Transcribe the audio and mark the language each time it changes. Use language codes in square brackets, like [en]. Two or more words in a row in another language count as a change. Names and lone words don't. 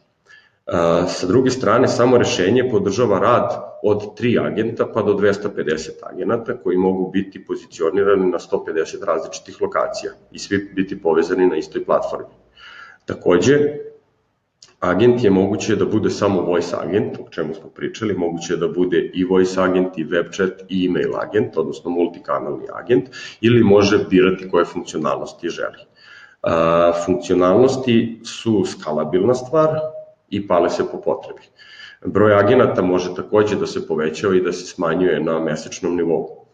[sr] Sa druge strane, samo rešenje podržava rad od 3 agenta pa do 250 agenata koji mogu biti pozicionirani na 150 različitih lokacija i svi biti povezani na istoj platformi. Takođe, agent je moguće da bude samo [en] voice agent, [sr] o čemu smo pričali, moguće je da bude i [en] voice agent, [sr] i [en] web chat, [sr] i [en] email agent, [sr] odnosno multikanalni agent, ili može birati koje funkcionalnosti želi. Funkcionalnosti su skalabilna stvar i pale se po potrebi. Broj agenata može takođe da se povećava i da se smanjuje na mesečnom nivou.